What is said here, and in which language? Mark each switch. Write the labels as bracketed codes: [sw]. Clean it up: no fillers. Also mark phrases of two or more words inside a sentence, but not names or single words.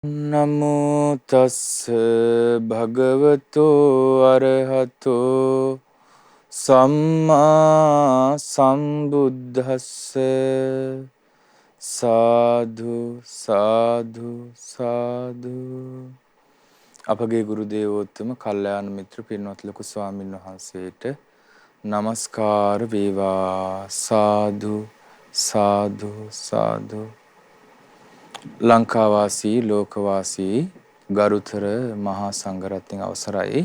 [pi] නමෝ තස්ස භගවතෝ අරහතෝ සම්මා සම්බුද්දස්ස සාදු සාදු සාදු. [si] අපගේ ගුරු දේවෝත්තම කල්යාණ මිත්‍ර පින්වත් ලොකු ස්වාමීන් වහන්සේට නමස්කාර වේවා. සාදු සාදු සාදු. ලංකාවාසී ලෝකවාසී ගරුතර මහා සංඝරත්නයේ අවසරයි.